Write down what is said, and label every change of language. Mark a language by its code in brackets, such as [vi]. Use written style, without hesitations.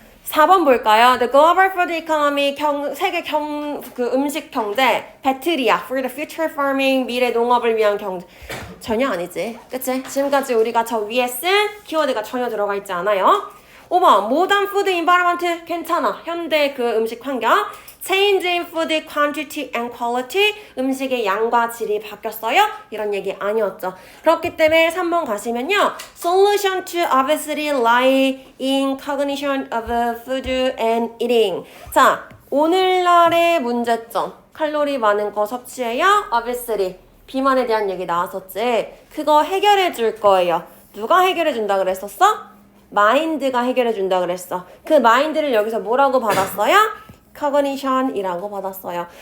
[ko] 4번 볼까요? [en] The global food economy [ko] 세계 음식 경제 배틀이야. [en] For the future farming [ko] 미래 농업을 위한 경제 전혀 아니지. 그치? 지금까지 우리가 저 위에 쓴 키워드가 전혀 들어가 있지 않아요. [en] 5번 modern food environment [ko] 괜찮아. 현대 그 음식 환경 [en] change in food quantity and quality [ko] 음식의 양과 질이 바뀌었어요? 이런 얘기 아니었죠. 그렇기 때문에 3번 가시면요. [en] Solution to obesity lie in cognition of food and eating. [ko] 자, 오늘날의 문제점. 칼로리 많은 거 섭취해요. [en] obesity. [ko] 비만에 대한 얘기 나왔었지. 그거 해결해 줄 거예요. 누가 해결해 준다 그랬었어? 마인드가 해결해 준다 그랬어. 그 마인드를 여기서 뭐라고 받았어요? cognition이라고 받았어요.